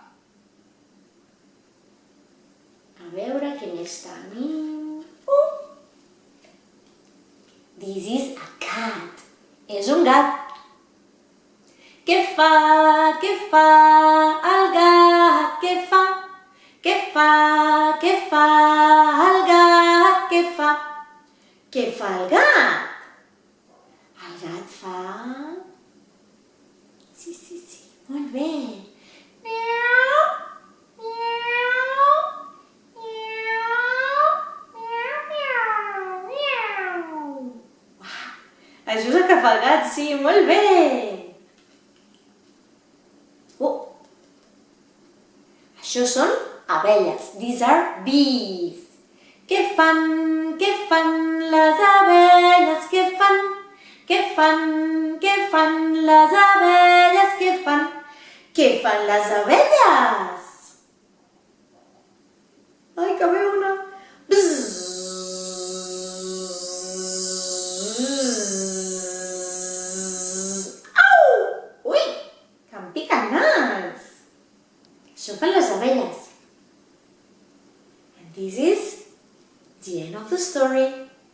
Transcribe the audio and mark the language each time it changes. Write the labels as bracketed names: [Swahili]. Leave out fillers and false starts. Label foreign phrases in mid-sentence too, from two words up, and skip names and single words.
[Catalan] A veure què més tenim. [English] This is a cat. [Catalan] És un gat. Què fa el gat? Què fa el gat? Què fa el gat? El gat fa... Sí, molt bé. Miau, miau, miau, miau, miau, miau. Uau, això és el que fa el gat, sí, molt bé. Això són abelles. [English] These are bees. [Catalan] Què fan les abelles? Què fan les abelles? Què fan les abelles? Ai, que ve una. Au! Ui, que em pica el nas. Això fan les abelles. [English] And this is the end of the story.